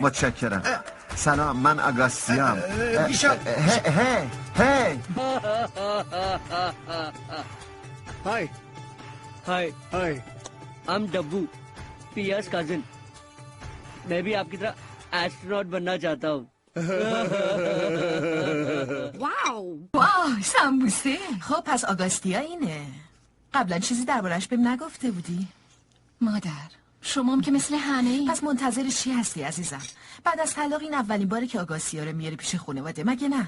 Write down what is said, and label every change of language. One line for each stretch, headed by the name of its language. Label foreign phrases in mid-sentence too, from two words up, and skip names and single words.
Persian: متشکرم. سلام، من آگاستیام. هی
English: Hi. I'm Dabbu, Piya's cousin.
Hindi: मैं भी आपकी तरह एस्ट्रोनॉट बनना चाहता हूँ.
Persian: واو سمبوسه. خب پس آگاستیا اینه. قبلا چیزی دربارش بهم نگفته بودی؟ مادر شما هم که مثل همه ای. پس منتظر چی هستی عزیزم؟ بعد از طلاق این اولین باره که آگاستیا رو میاری پیش خانواده مگه نه؟